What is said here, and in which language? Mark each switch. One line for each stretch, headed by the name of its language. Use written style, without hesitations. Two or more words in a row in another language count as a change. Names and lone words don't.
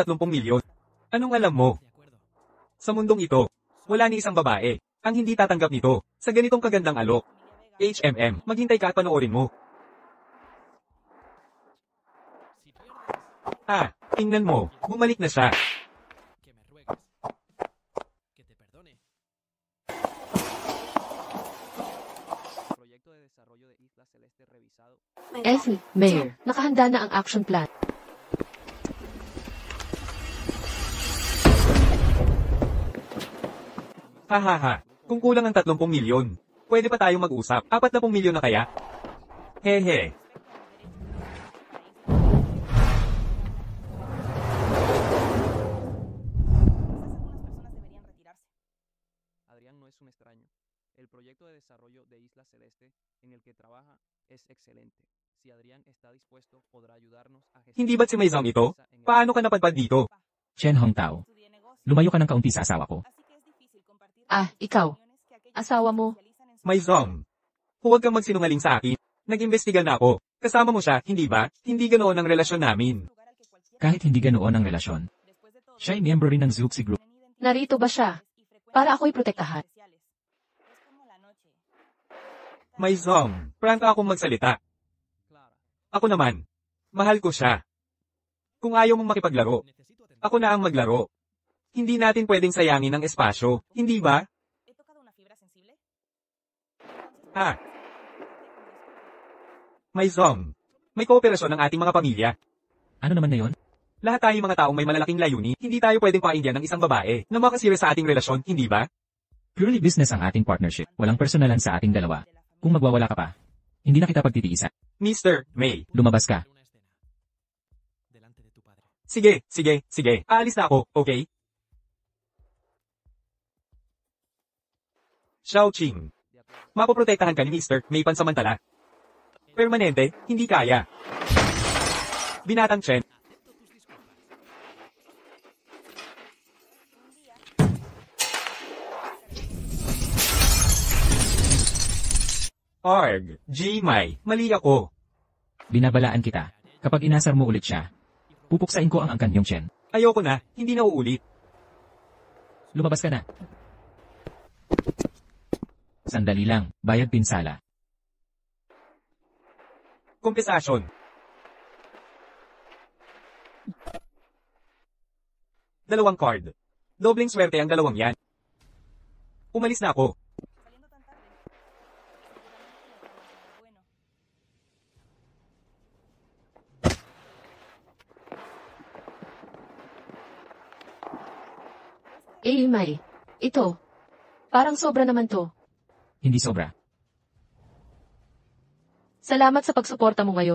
Filipino: Ayaw pa ng 30 milyon. Anong alam mo? Sa mundong ito, Wala ni isang babae ang hindi tatanggap nito sa ganitong kagandang alok. HMM, maghintay ka at panoorin mo.
Spanish: Si pierdes,
Filipino: Tingnan mo, bumalik na siya.
Spanish: que me ruegues. Que te perdone. Proyecto de desarrollo de Isla Celeste revisado.
Filipino: Ethel, Mayor, nakahanda na ang
English: action plan.
Filipino: Hahaha, kung kulang ang 30 milyon, pwede pa tayong mag-usap. 40 milyon na kaya? Hehe.
Spanish: Adrián no es un extraño. El proyecto de desarrollo de Isla Celeste en el que trabaja es excelente. Si Adrián está dispuesto, podrá ayudarnos a
Filipino: Hindi ba't si Maizong ito? Paano ka napadpad dito? Chen Hongtao, lumayo ka ng kaunti sa asawa ko. Ikaw. Asawa mo. Maizong, huwag kang magsinungaling sa akin. Nag-imbestiga na ako. Kasama mo siya, hindi ba? Hindi ganoon ang relasyon namin. Kahit hindi ganoon ang relasyon. Siya ay miyembro rin ng Zuxi Group. Narito ba siya? Para ako'y protektahan. Maizong, prank akong magsalita. Clara, Ako naman. Mahal ko siya. Kung ayaw mong makipaglaro,
Spanish: Necesito atender.
Filipino: ako na ang maglaro. Hindi natin pwedeng sayangin ang espasyo, hindi ba?
Spanish: ¿He tocado una fibra sensible?
Filipino: Maizong, may kooperasyon ng ating mga pamilya. Ano naman na yon? Lahat tayong mga taong may malalaking layunin, hindi tayo pwedeng pakinggan ng isang babae na makasira sa ating relasyon, hindi ba?
English: Purely business
Filipino: ang ating partnership. Walang personalan sa ating dalawa. Kung magwawala ka pa, hindi na kita pagtitiisa. Mr. May. Lumabas ka.
Spanish: Una escena. Delante de tu padre.
Filipino: Sige. Aalis na ako, okay? Xiao Qing.
Spanish: de acuerdo.
Filipino: Mapoprotektahan ka ni Mr. May pansamantala. Permanente, hindi kaya. Binatang Chen.
Spanish: Acepto tus disculpas.
Filipino: Arg. Gmai. Mali ako. Binabalaan kita. Kapag inasar mo ulit siya, pupuksain ko ang angkan niyong Chen. Ayoko na, hindi na uulit. Lumabas ka na. Sandali lang, bayad pinsala. Kompensasyon. Dalawang card. Dobleng swerte ang dalawang yan. Umalis na ako.
Spanish: Saliendo tan tarde. Bueno,
Filipino: May. Ito. Parang sobra naman to. Hindi sobra. Salamat sa pagsuporta mo ngayon.